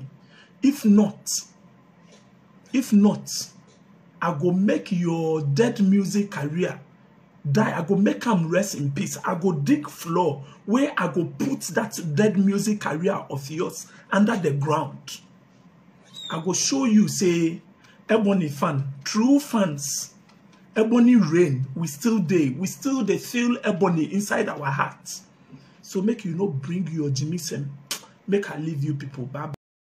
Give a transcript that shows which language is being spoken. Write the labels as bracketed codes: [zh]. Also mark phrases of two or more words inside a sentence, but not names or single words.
[pcm] If not, I go make your dead music career die. I go make him rest in peace. I go dig floor where I go put that dead music career of yours under the ground. I go show you, say, Ebony fan, true fans, Ebony reign, we still dey feel Ebony inside our hearts. So make you not bring your Jimmy Sem. Make I leave you people. Bye.